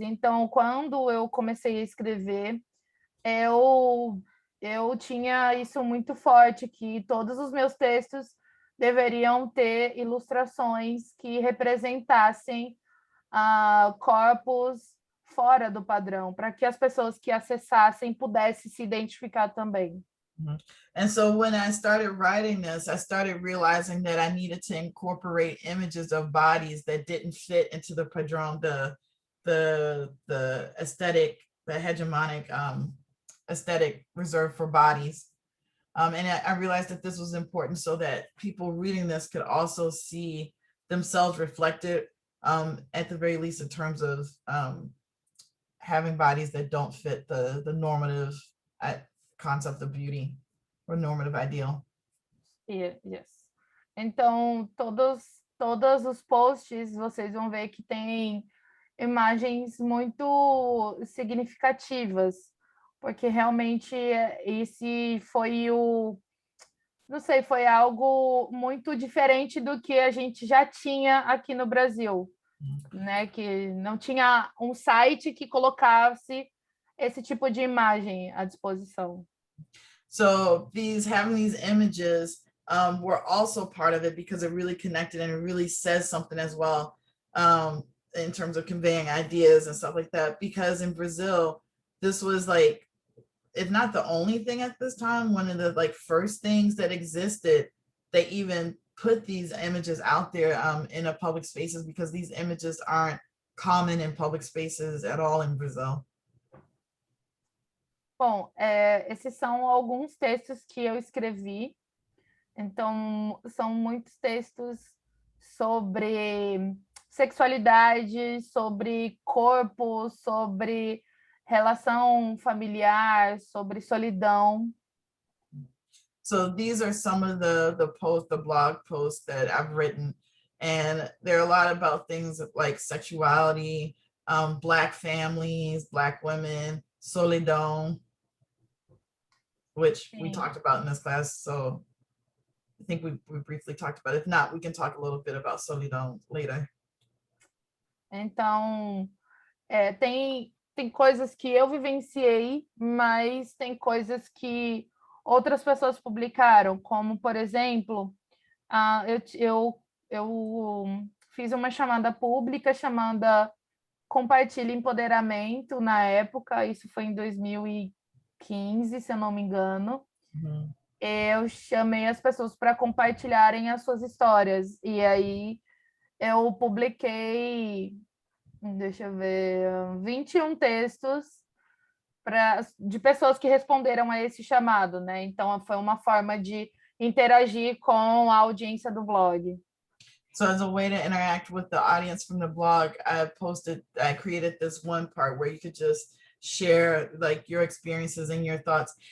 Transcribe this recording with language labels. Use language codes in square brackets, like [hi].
[pt] Então, quando eu comecei a escrever, eu tinha isso muito forte, que todos os meus textos deveriam ter ilustrações que representassem corpos fora do padrão, para que as pessoas que acessassem pudessem se identificar também. [en] And so when I started writing this, I started realizing that I needed to incorporate images of bodies that didn't fit into the padrón, the aesthetic, the hegemonic aesthetic reserved for bodies. And I realized that this was important so that people reading this could also see themselves reflected, at the very least in terms of having bodies that don't fit the normative concept of beauty or normative ideal. Yes. [pt] Então, todos os posts vocês vão ver que tem imagens muito significativas, porque realmente esse foi não sei, foi algo muito diferente do que a gente já tinha aqui no Brasil, né? Que não tinha um site que colocasse esse tipo de imagem à disposição. [en] So having these images were also part of it because it really connected and it really says something as well, in terms of conveying ideas and stuff like that. Because in Brazil, this was like, if not the only thing at this time, one of the like first things that existed, they even put these images out there in a public spaces, because these images aren't common in public spaces at all in Brazil. [pt] Bom, esses são alguns textos que eu escrevi. Então, são muitos textos sobre sexualidade, sobre corpo, sobre relação familiar, sobre solidão. [en] So these are some of the blog posts that I've written, and there are a lot about things like sexuality, Black families, Black women, solidão, which we talked about in this class. So I think we briefly talked about it. If not, we can talk a little bit about solidão later. [pt] Então, tem tem coisas que eu vivenciei, mas tem coisas que outras pessoas publicaram, como, por exemplo, eu fiz uma chamada pública chamada Compartilhe Empoderamento na época, isso foi em 2015, se eu não me engano. Uhum. Eu chamei as pessoas para compartilharem as suas histórias, e aí eu publiquei, deixa eu ver, 21 textos de pessoas que responderam a esse chamado, né? Então, foi uma forma de interagir com a audiência do blog. [en] So as a way to interact with the audience from the blog, I created this one part where you could just share like your experiences and your thoughts.